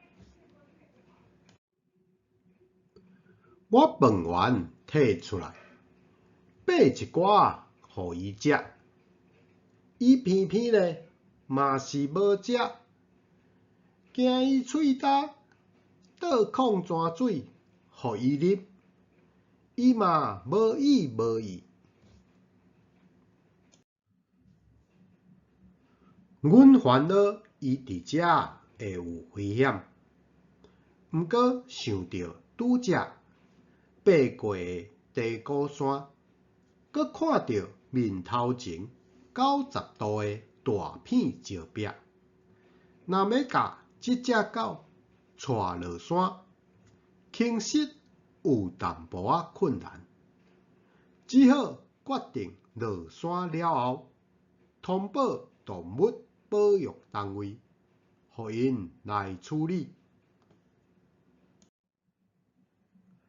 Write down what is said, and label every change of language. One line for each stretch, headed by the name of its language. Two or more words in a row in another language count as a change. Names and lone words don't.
Min Nan Chinese: 我饭圆摕出来，掰一寡互伊食，伊偏偏咧嘛是无食，惊伊喙焦，倒矿泉水互伊啉，伊嘛无意无意。阮烦恼伊伫遮会有危险，毋过想到拄则爬过的地高山，搁看到面头前90度的大片石壁，若要甲这只狗带落山，轻实有淡薄仔困难，只好决定落山了后，通报动物保育单位，互因来处理。